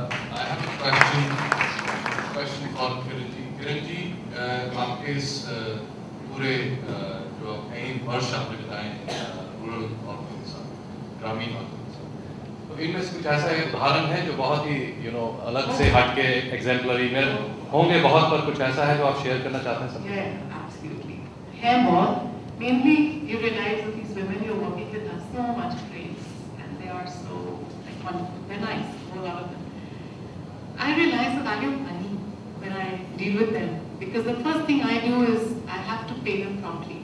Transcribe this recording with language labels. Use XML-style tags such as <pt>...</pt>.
<en>I have a question for Kiran.</en> <hi>आपके इस पूरे जो कई वर्ष आपने बिताए रूरल औरतों के साथ, ग्रामीण औरतों के साथ, तो इनमें से कुछ ऐसा एक उदाहरण है जो बहुत ही अलग से हट के एग्जाम्पलरी में होंगे बहुत, पर कुछ ऐसा है जो आप शेयर करना चाहते हैं सब?</hi> <en>Yeah, absolutely. Hair ball, mainly you realize that these women you're working with have so much grace and they are so like wonderful. They're nice, a lot of them. I realize the value of money when I deal with them because the first thing I do is I have to pay them promptly.</en>